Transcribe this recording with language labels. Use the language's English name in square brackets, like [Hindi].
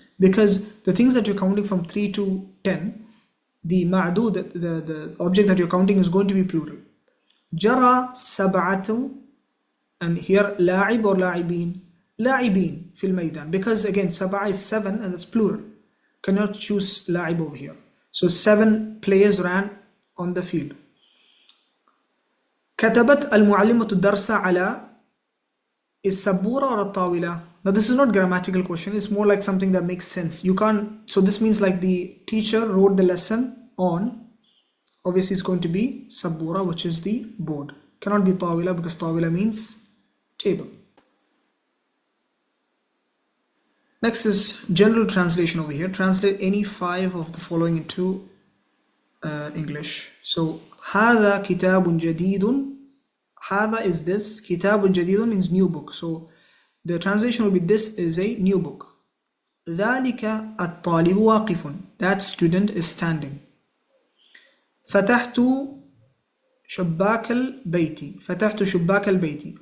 [English] Because the things that you're counting from 3 to 10, the ma'dud, the object that you're counting is going to be plural. Jara sab'atu, and here la'ib or la'ibin? [Arabic] La'ibin fil maydan. [English] Because again, sab'a is 7 and it's plural. Cannot choose la'ib over here. So 7 players ran on the field. [Arabic] كتبت المعلمة الدرس على السبورة or الطاولة. [English] Now this is not grammatical question, it's more like something that makes sense. You can't, so this means like the teacher wrote the lesson on, obviously it's going to be sabura, which is the board. Cannot be طاولة because طاولة means table. Next is general translation over here. Translate any 5 of the following into English. [Arabic] So هذا كتاب جديد. [English] هذا is this. كتاب جديد means new book. So the translation will be this is a new book. [Arabic] ذلك الطالب واقف. [English] That student is standing. [Arabic] فتحت شباك البيت. فتحت شباك البيت.